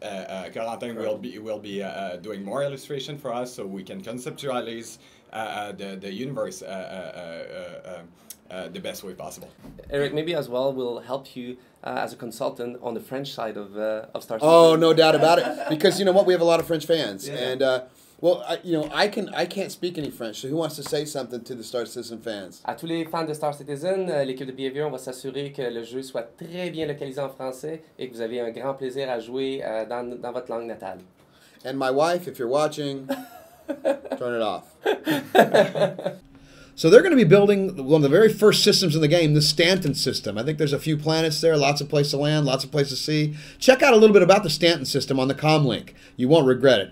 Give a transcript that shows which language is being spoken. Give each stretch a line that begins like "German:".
English: Corentin will be doing more illustration for us so we can conceptualize the universe the best way possible. Eric, maybe as well we'll help you as a consultant on the French side of Star Citizen. Oh, no doubt about it. Because you know what, we have a lot of French fans, Yeah. and well, I can't speak any French. So who wants to say something to the Star Citizen fans?
French: À tous les fans de Star Citizen, l'équipe de BHVR, on va s'assurer que le jeu soit très bien localisé en français et que vous avez un grand plaisir à jouer dans votre langue natale.
English: And my wife, if you're watching, turn it off. So they're going to be building one of the very first systems in the game, the Stanton system. I think there's a few planets there, lots of places to land, lots of places to see. Check out a little bit about the Stanton system on the comm link. You won't regret it.